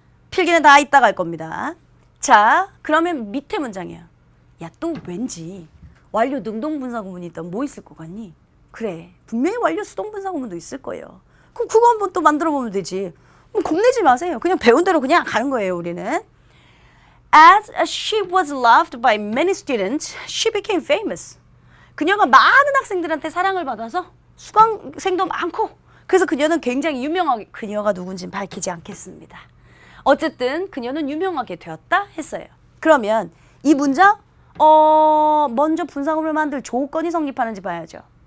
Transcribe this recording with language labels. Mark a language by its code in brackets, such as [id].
[ko] 필기는 다 이따가 할 겁니다. 자, 그러면 밑에 문장이야. 야, 또 왠지 완료 능동 분사구문이 있다면 뭐 있을 것 같니? 그래, 분명히 완료 수동 분사구문도 있을 거예요. 그럼 그거 한번 또 만들어 보면 되지. 겁내지 마세요. 그냥 배운 대로 그냥 가는 거예요, 우리는. [en] As she was loved by many students, she became famous. [ko] 그녀가 많은 학생들한테 사랑을 받아서 수강생도 많고 그래서 그녀는 굉장히 유명하게, 그녀가 누군지는 밝히지 않겠습니다. 어쨌든 그녀는 유명하게 되었다 했어요. 그러면 이 문장 먼저 분사구문을 만들 조건이 성립하는지 봐야죠.